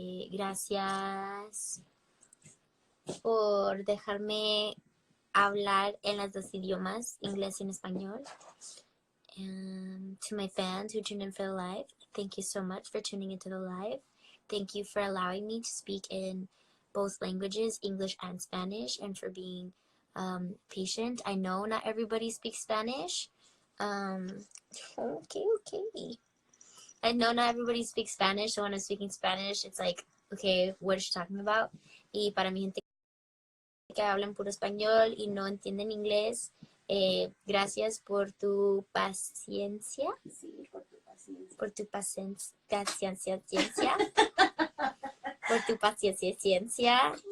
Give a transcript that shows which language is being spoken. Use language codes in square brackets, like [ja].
[es] Gracias por dejarme hablar en los dos idiomas, inglés y en español. [en] And to my fans who tuned in for the live, thank you so much for tuning into the live. Thank you for allowing me to speak in both languages, English and Spanish, and for being patient. I know not everybody speaks Spanish. Okay. I know not everybody speaks Spanish, so when I'm speaking Spanish, it's like, okay, what is she talking about? [es] Y para mi gente que hablan puro español y no entienden inglés, gracias por tu paciencia. Sí, por tu paciencia. Por tu paciencia. Por tu paciencia.